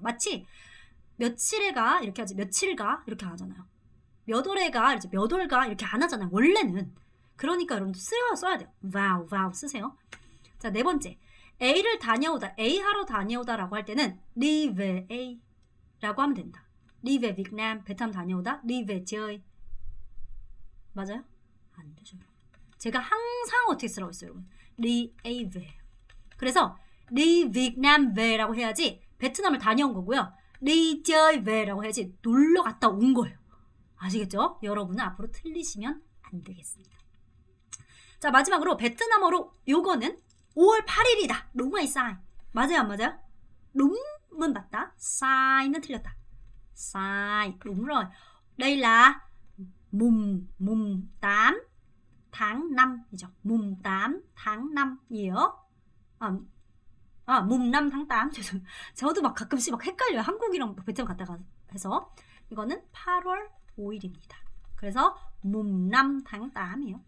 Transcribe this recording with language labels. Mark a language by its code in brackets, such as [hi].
[ko] 마치 며칠에가 이렇게 하지, 며칠가 이렇게 하잖아요. 몇 월에가 이제 몇 월가 이렇게 안 하잖아요. 원래는. 그러니까 여러분도 써야 돼요. vowel 쓰세요. 자, 네 번째. A를 다녀오다, A 하러 다녀오다라고 할 때는 [vi] đi về A [ko] 라고 하면 된다. [vi] đi về Việt Nam, [ko] 베트남 다녀오다, [vi] đi về chơi. [ko] 맞아요? 안 되죠. 제가 항상 어떻게 쓰라고 했어요, 여러분? [vi] đi A về. [ko] 그래서 [vi] đi Việt Nam ve [ko] 라고 해야지 베트남을 다녀온 거고요. [vi] đi chơi ve [ko] 라고 해야지 놀러 갔다 온 거예요. 아시겠죠? 여러분은 앞으로 틀리시면 안 되겠습니다. 자, 마지막으로 베트남어로 요거는 5월 8일이다. 롱아이 사이. 맞아요, 안 맞아요? 롱은 맞다. 사이는 틀렸다. 사이. [vi] đúng rồi. Đây là mùng 8 tháng 5이죠. mùng 8 tháng 5이에요. mùng 5 tháng 8. [ko] 죄송해요. 저도 막 가끔씩 막 헷갈려요. 한국이랑 베트남 갔다가 해서. 이거는 8월 5일입니다. 그래서 [vi] mùng 5 tháng 8이에요.